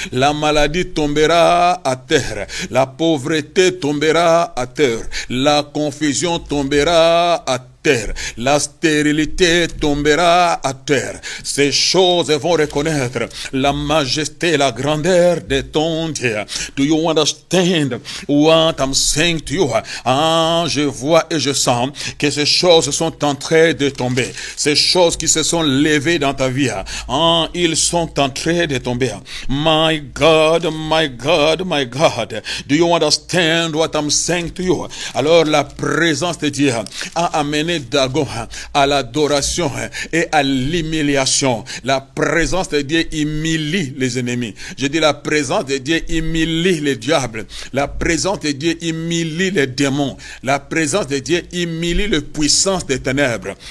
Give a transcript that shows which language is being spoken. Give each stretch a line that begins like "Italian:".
French: La maladie tombera à terre. La pauvreté tombera à terre. La confusion tombera à terre. La stérilité tombera à terre. Ces choses vont reconnaître la majesté, la grandeur de ton Dieu.
English: Do you understand what I'm saying to you?
French: Ah, je vois et je sens que ces choses sont en train de tomber. Ces choses qui se sont levées dans ta vie. Ah, ils sont en train de tomber.
English: My God, my God, my God. Do you understand what I'm saying to you?
French: Alors la présence de Dieu a amené Dagon à l'adoration et à l'humiliation. La présence de Dieu humilie les ennemis. Je dis, la présence de Dieu humilie les diables. La présence de Dieu humilie les démons. La présence de Dieu humilie les puissances des ténèbres.